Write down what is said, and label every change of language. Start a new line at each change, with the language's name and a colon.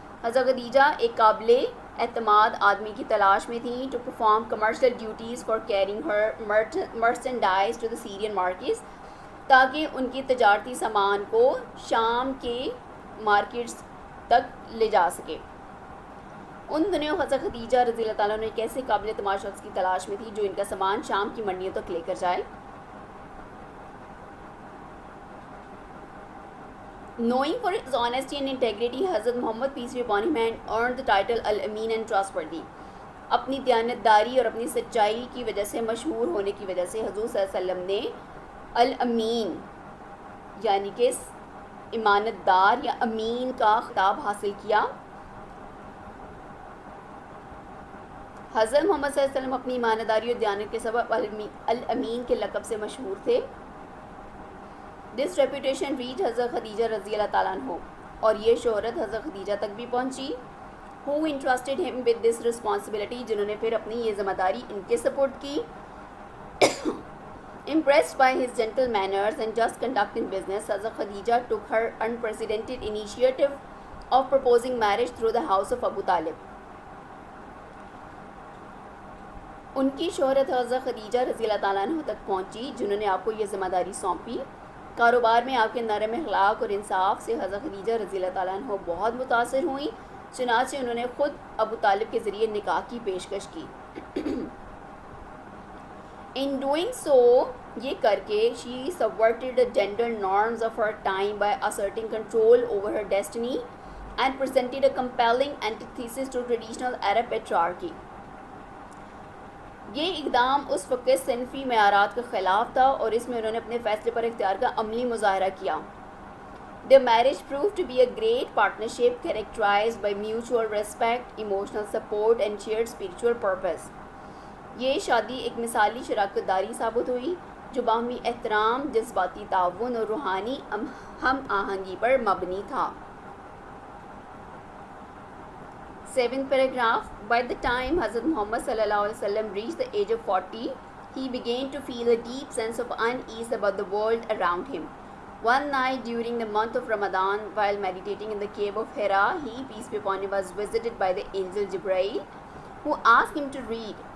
Urdu: حضرت خدیجہ ایک قابل اعتماد آدمی کی تلاش میں تھیں
English: to perform commercial duties for carrying her merchandise to the Syrian markets,
Urdu: تاکہ ان کی تجارتی سامان کو شام کے مارکیٹس تک لے جا سکے. ان دنوں حضرت خدیجہ رضی اللہ تعالیٰ عنہ ایک ایسے قابل اعتماد شخص کی تلاش میں تھی جو ان کا سامان شام کی منڈیوں تک لے کر جائے.
English: Knowing for his honesty and integrity, حضرت Muhammad peace be upon him had earned the title al-Amin and trustworthy.
Urdu: اپنی دیانتداری اور اپنی سچائی کی وجہ سے مشہور ہونے کی وجہ سے حضور صلی اللہ علیہ وسلم نے الامین یعنی کہ امانت دار یا امین کا خطاب حاصل کیا. حضرت محمد صلی اللہ علیہ وسلم اپنی ایمانداری داری اور دیانت کے سبب الامین کے لقب سے مشہور تھے.
English: this reputation reach
Urdu: حضرت خدیجہ رضی اللہ تعالیٰ عنہ، اور یہ شہرت حضرت خدیجہ تک بھی پہنچی.
English: who entrusted him with this responsibility،
Urdu: جنہوں نے پھر اپنی یہ ذمہ داری ان کے سپورٹ کی.
English: impressed by his gentle manners and just conduct in business، حضرت Khadija took her unprecedented initiative of proposing marriage through the house of Abu Talib.
Urdu: ان کی شہرت حضرت خدیجہ رضی اللہ تعالیٰ عنہ تک پہنچی جنہوں نے آپ کو یہ ذمہ داری سونپی. کاروبار میں آپ کے نرم اخلاق اور انصاف سے حضرت خدیجہ رضی اللہ تعالیٰ عنہ بہت متاثر ہوئیں، چنانچہ انہوں نے خود ابو طالب کے ذریعے نکاح کی پیشکش کی.
English: in doing so,
Urdu: یہ کر کے،
English: she subverted the gender norms of her time by asserting control over her destiny and presented a compelling antithesis to traditional Arab patriarchy.
Urdu: یہ اقدام اس وقت صنفی معیارات کے خلاف تھا اور اس میں انہوں نے اپنے فیصلے پر اختیار کا عملی مظاہرہ کیا.
English: The marriage proved to be a great partnership characterized by mutual respect, emotional support and shared spiritual purpose.
Urdu: یہ شادی ایک مثالی شراکت داری ثابت ہوئی جو باہمی احترام، جذباتی تعاون اور روحانی ہم آہنگی پر مبنی تھا.
English: 7th paragraph. By the time Hazrat Muhammad sallallahu alaihi wasallam reached the age of 40, he began to feel a deep sense of unease about the world around him. One night during the month of Ramadan, while meditating in the cave of Hira, he, peace be upon him, was visited by the angel Jibreel, who asked him to read.